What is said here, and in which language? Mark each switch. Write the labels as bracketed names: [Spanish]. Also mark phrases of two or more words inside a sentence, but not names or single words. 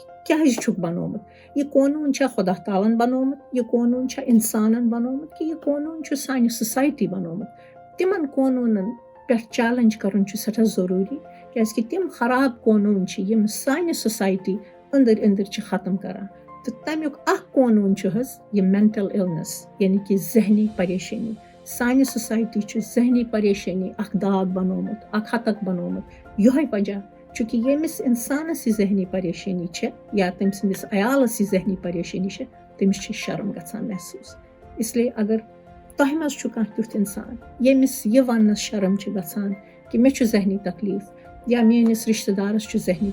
[Kashmiri] کیٛازِ چھُکھ بنومُت یہِ قونوٗن چھا خۄدا تعالٰہن بنومُت یہِ قونوٗن چھا اِنسانن بنومُت کہِ یہِ قونوٗن چھُ سانہِ سوسایٹی بنومُت تِمن قونوٗنن پٮ۪ٹھ چیلنج کرُن چھُ سٮ۪ٹھاہ ضروٗری کیٛازِ کہِ تِم خراب قونوٗن چھِ یِم سانہِ سوسایٹی أنٛدٕرۍ أنٛدٕرۍ چھِ ختم کران تہٕ تمیُک اکھ قونوٗن چھُ حظ یہِ [English] mental illness [Kashmiri] یعنی کہِ ذہنی پریشٲنی سانہِ سوسایٹی چھُ ذہنی پریشٲنی اکھ داغ بنومُت اکھ ہتک بنومُت یِہوے وجہ چوٗنٛکہِ ییٚمِس اِنسانس یہِ ذہنی پریشٲنی چھےٚ یا تٔمۍ سٕنٛدِس عیالس یہِ ذہنی پریشٲنی چھےٚ تٔمِس چھِ شرم گژھان محسوٗس اسلیے اگر تۄہہِ منٛز چھُ کانٛہہ تیُتھ اِنسان ییٚمِس یہِ وننس شرم چھِ گژھان کہِ مےٚ چھُ ذہنی تکلیٖف یا میٲنِس رشتہٕ دارس چھُ ذہنی